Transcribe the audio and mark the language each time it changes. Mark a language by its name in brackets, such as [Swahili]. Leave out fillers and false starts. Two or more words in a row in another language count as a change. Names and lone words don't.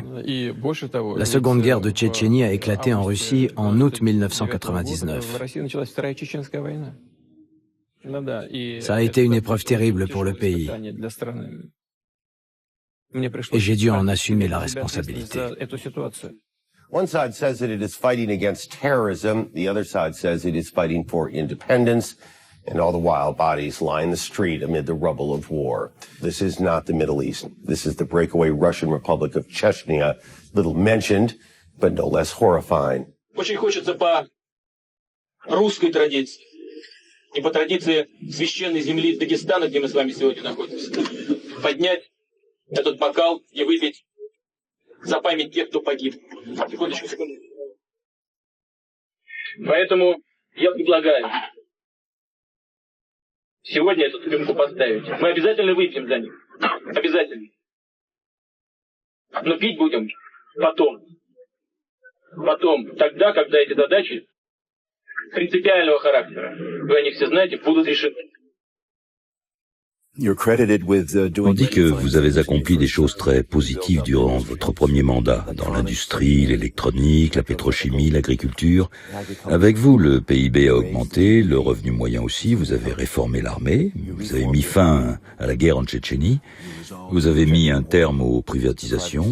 [French] La seconde guerre de Tchétchénie a éclaté en Russie en août 1999. Ça a été une épreuve terrible pour le pays. Et j'ai dû en assumer la responsabilité. [English] One side says that it is fighting against terrorism, the other side says it is fighting for independence, and all the while bodies line the street amid the rubble of war. This is not the Middle East. This is the breakaway Russian Republic of Chechnya, little mentioned, but no less horrifying. [Russian] Очень хочется по русской традиции и по традиции священной земли Дагестана, где мы с вами сегодня находимся, поднять этот бокал и выпить за память тех, кто погиб. Секундочку. Поэтому я предлагаю сегодня эту рюмку поставить. Мы обязательно выпьем за них. Обязательно. Но пить будем потом. Потом, тогда, когда эти задачи принципиального характера, вы о них все знаете, будут решены. [French] On dit que vous avez accompli des choses très positives durant votre premier mandat, dans l'industrie, l'électronique, la pétrochimie, l'agriculture. Avec vous, le PIB a augmenté, le revenu moyen aussi, vous avez réformé l'armée, vous avez mis fin à la guerre en Tchétchénie, vous avez mis un terme aux privatisations.